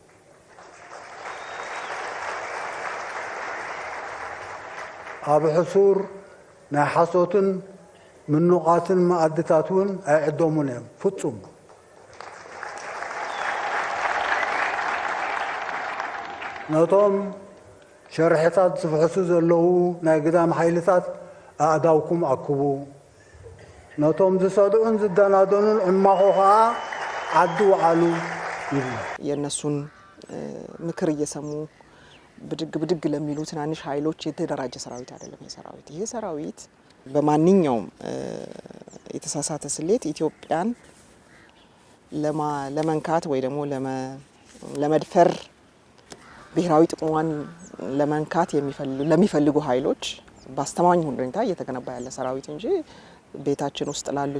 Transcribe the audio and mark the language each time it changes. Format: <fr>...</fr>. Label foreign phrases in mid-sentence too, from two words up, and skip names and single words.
<ti>ኣብ ሕሱር ናይ ሓሶትን ምኑቓትን ማኣድታት እውን ኣይዕደሙን እዮም ፍጹም ነቶም ሸርሕታት ዝፍሕሱ ዘለዉ ናይ ግዳም ሓይልታት ኣእዳውኩም ኣክቡ ነቶም ዝሰድዑን ዝደናደኑን ዕማኹ ከዓ ዓዲ ውዓሉ ይብሉ</ti> <am>የነሱን ምክር እየሰሙ ብድግ ለሚሉ ትናንሽ ኃይሎች የተደራጀ ሰራዊት አይደለም የሰራዊት ይሄ ሰራዊት በማንኛውም የተሳሳተ ስሌት ኢትዮጵያን ለመንካት ወይ ደግሞ ለመድፈር ብሔራዊ ጥቅሟን ለመንካት ለሚፈልጉ ኃይሎች ባስተማኝ ሁኔታ እየተገነባ ያለ ሰራዊት እንጂ ቤታችን ውስጥ ላሉት</am>